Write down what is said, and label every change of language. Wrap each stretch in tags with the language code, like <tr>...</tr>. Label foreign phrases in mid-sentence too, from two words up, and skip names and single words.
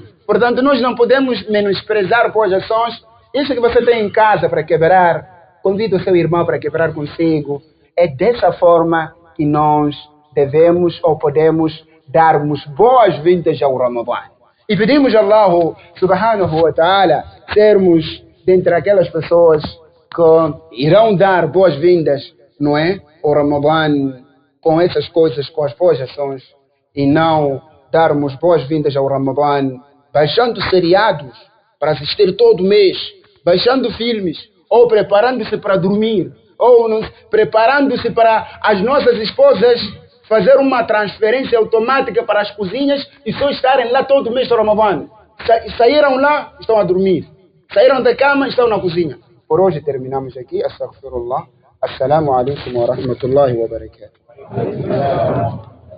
<pt>Portanto, nós não podemos menosprezar boas ações. Isso que você tem em casa para quebrar, convida o seu irmão para quebrar consigo. É dessa forma que nós devemos ou podemos darmos boas-vindas ao Ramadã. E pedimos a Allah</pt> <ar>سبحانه وتعالى</ar> <pt>sermos dentre aquelas pessoas que irão dar boas-vindas, não é? Ao Ramadã com essas coisas, com as boas ações, e não darmos boas-vindas ao Ramadã baixando seriados para assistir todo mês, baixando filmes, ou preparando-se para dormir, ou preparando-se para as nossas esposas fazer uma transferência automática para as cozinhas e só estarem lá todo mês do Ramadã. Saíram lá, estão a dormir. Saíram da cama, estão na cozinha. Por hoje terminamos aqui. Astaghfirullah.</pt> <ar>السلام عليكم ورحمة الله وبركاته.</ar>